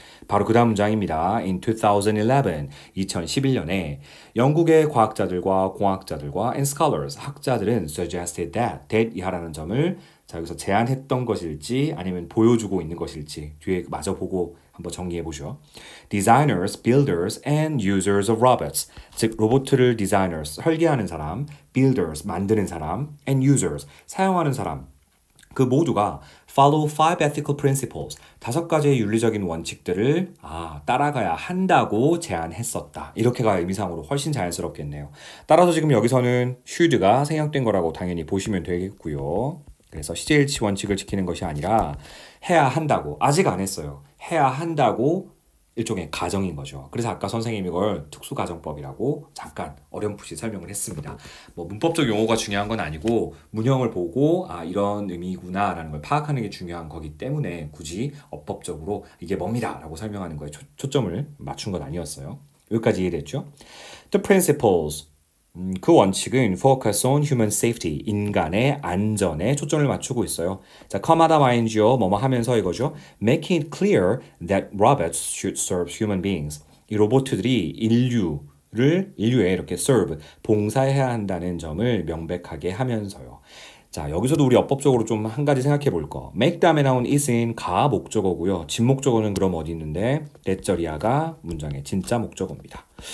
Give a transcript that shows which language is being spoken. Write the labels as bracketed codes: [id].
[ko] 바로 그 다음 문장입니다. In 2011년에 영국의 과학자들과 공학자들과 [en] and scholars, [ko] 학자들은 [en] suggested that [ko] 이하라는 점을 자, 여기서 제안했던 것일지 아니면 보여주고 있는 것일지 뒤에 마저 보고 한번 정리해 보죠. [en] Designers, builders, and users of robots. [ko] 즉 로봇을 designers, 설계하는 사람, builders, 만드는 사람, and users, 사용하는 사람. 그 모두가 [en] follow 5 ethical principles, [ko] 5가지의 윤리적인 원칙들을 따라가야 한다고 제안했었다. 이렇게가 의미상으로 훨씬 자연스럽겠네요. 따라서 지금 여기서는 should가 생략된 거라고 당연히 보시면 되겠고요. 그래서 시제일치 원칙을 지키는 것이 아니라 해야 한다고, 아직 안 했어요. 해야 한다고 일종의 가정인 거죠. 그래서 아까 선생님이 이걸 특수가정법이라고 잠깐 어렴풋이 설명을 했습니다. 뭐 문법적 용어가 중요한 건 아니고 문형을 보고 이런 의미구나 라는 걸 파악하는 게 중요한 거기 때문에 굳이 어법적으로 이게 뭡니다 라고 설명하는 거에 초점을 맞춘 건 아니었어요. 여기까지 이해됐죠? [en] The principles, [ko] 그 원칙은 [en] focus on human safety, [ko] 인간의 안전에 초점을 맞추고 있어요. 자, com마다 mind요, 뭐뭐 하면서 이거죠. [en] Making it clear that robots should serve human beings. [ko] 이 로봇들이 인류에 이렇게 serve, 봉사해야 한다는 점을 명백하게 하면서요. 자, 여기서도 우리 어법적으로 좀 한 가지 생각해 볼 거. make 다음에 나온 is은 가 목적어고요. 진 목적어는 그럼 어디 있는데 that절이야가 문장의 진짜 목적어입니다.